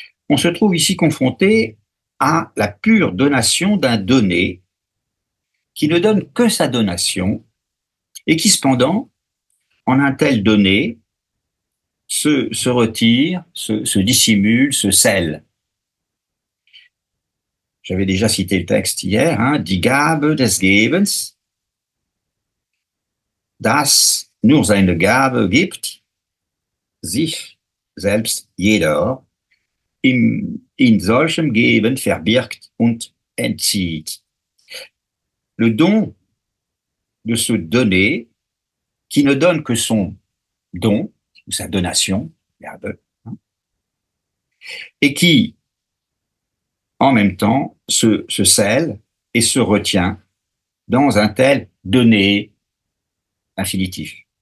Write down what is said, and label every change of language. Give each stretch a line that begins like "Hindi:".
French: On se trouve ici confronté à la pure donation d'un donné qui ne donne que sa donation et qui, cependant, en un tel donné, se retire, se dissimule, se scelle. J'avais déjà cité le texte hier,
German: Die Gabe des Gebens, das nur seine Gabe gibt, sich selbst jeder, in solchem Geben verbirgt und entzieht.
French: Le don de se donner, qui ne donne que son don, ou sa donation, et qui, en même temps, se scelle et se retient dans un tel donné infinitif.